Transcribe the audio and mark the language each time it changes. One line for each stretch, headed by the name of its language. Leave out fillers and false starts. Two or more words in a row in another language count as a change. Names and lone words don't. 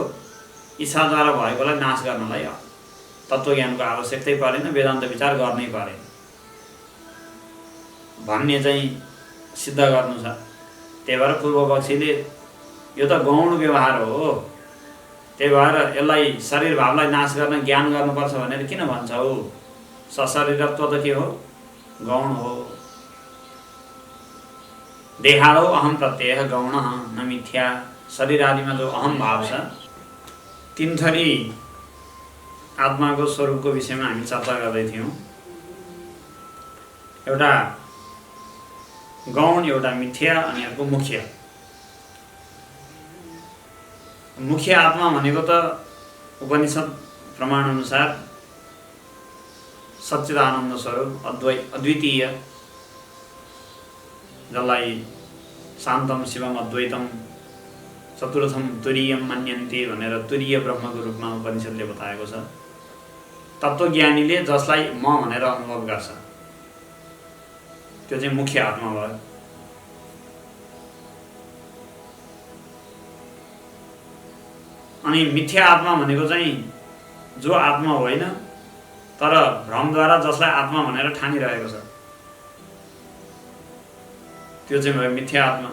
Nepali: इच्छाद्वारा भएकोलाई नाश गर्नलाई तत्त्वज्ञानको आवश्यकतै परेन, वेदान्त विचार गर्नै परेन भन्ने चाहिँ सिद्ध गर्नु छ। त्यही भएर पूर्वपक्षीले यो त गौण व्यवहार हो, त्यही भएर यसलाई शरीर भावलाई नाश गर्न ज्ञान गर्नुपर्छ भनेर किन भन्छ हो? सशरीरत्व त के हो? गौण हो।
Sanskrit: देहादौ अहम प्रत्यय गौण न मिथ्या।
Nepali: शरीर आदिमा जो अहम भाव छ तीन थरी आत्माको स्वरूपको विषयमा हामी चर्चा गर्दै थियौँ। एउटा गौण, एउटा मिथ्या अनि अर्को मुख्य। मुख्य आत्मा भनेको त उपनिषद प्रमाणअनुसार सच्चिदानन्द स्वरूप अद्वितीय, जसलाई
Sanskrit: शान्तम शिवम अद्वैतम चतुर्थम तुरीयम मन्यन्ते
Nepali: भनेर तुरीय ब्रह्मको रूपमा उपनिषदले बताएको छ। तत्त्वज्ञानीले जसलाई म भनेर अनुभव गर्छ त्यो चाहिँ मुख्य आत्मा भयो। अनि मिथ्या आत्मा भनेको चाहिँ जो आत्मा होइन तर भ्रमद्वारा जसलाई आत्मा भनेर ठानिरहेको छ त्यो चाहिँ भयो मिथ्या आत्मा।